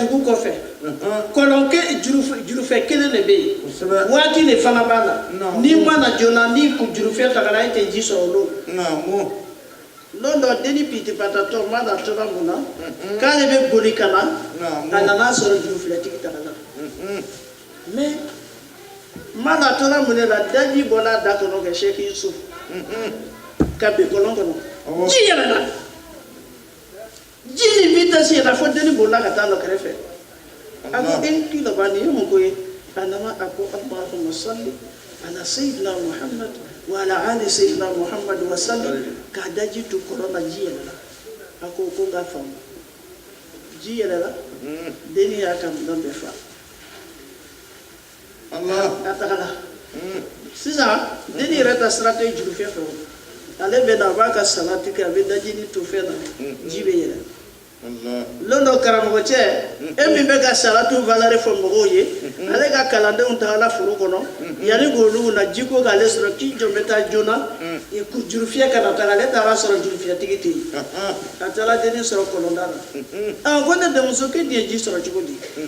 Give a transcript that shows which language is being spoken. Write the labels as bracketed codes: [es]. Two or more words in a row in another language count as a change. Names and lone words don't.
[bm] dugu kɔfɛ kɔlɔn jurufɛ kelen de bɛ yen waati de fana b'a la n'i mana joona ni jurufɛ tagara e tɛ ji sɔrɔ o don lon dɔ denni pitipatatɔ mana tora mun na k'ale bɛ boli ka na a nana sɔrɔ jurufilɛtigi tagala mais mana tora mun de la daji bɔra a da kɔnɔ ka sɛki Yusuf ka bin kɔlɔn kɔnɔ ji yɛlɛla ji ni vitesse yɛlɛ fo denni bolila ka taa lɔ kɛrɛfɛ a ko k'i laban nin ye mun ko ye a nana a ko [ar] اللهم صل على سيدنا محمد وعلى آل سيدنا محمد وسلم [bm] k'a da ji tu kɔrɔ la ji yɛlɛla a ko n k'a faamu ji yɛlɛla denni y'a ka minɛn bɛɛ fa a tagala sisan denni yɛrɛ ta sira tɛ jurufɛ fɛ o ale bɛ na a b'a ka salati kɛ a bɛ dajini to fɛn na ji bɛ yɛlɛ lon dɔ karamɔgɔcɛ e min bɛ ka salatu valeur fɔ mɔgɔw ye ale ka kalandenw tagala foro kɔnɔ yanni k'olu na ji ko k'ale sɔrɔ k'i jɔ bɛ taa joona jurufiyɛ kana taga ale taara sɔrɔ jurufiyɛtigi tɛ yen a taara denni sɔrɔ kɔlɔnda la ko ne denmuso k'e de ye ji sɔrɔ cogo di